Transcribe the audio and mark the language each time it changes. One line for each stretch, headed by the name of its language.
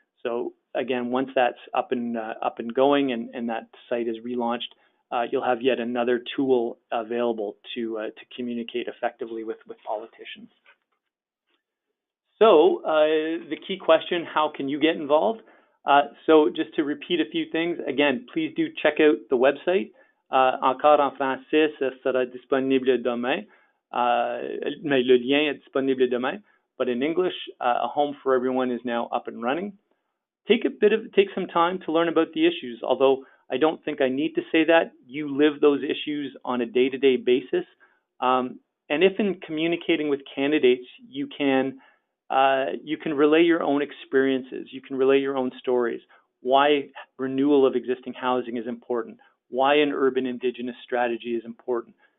English: So again, once that's up and going and that site is relaunched, you'll have yet another tool available to communicate effectively with politicians. So the key question, how can you get involved? So just to repeat a few things, again, please do check out the website.
French: Encore en français, ça sera disponible demain. Mais le lien est disponible demain.
English: But in English, A Home for Everyone is now up and running. Take some time to learn about the issues, although I don't think I need to say that. You live those issues on a day-to-day basis. And if in communicating with candidates, you can relay your own experiences, you can relay your own stories, why renewal of existing housing is important, why an urban indigenous strategy is important.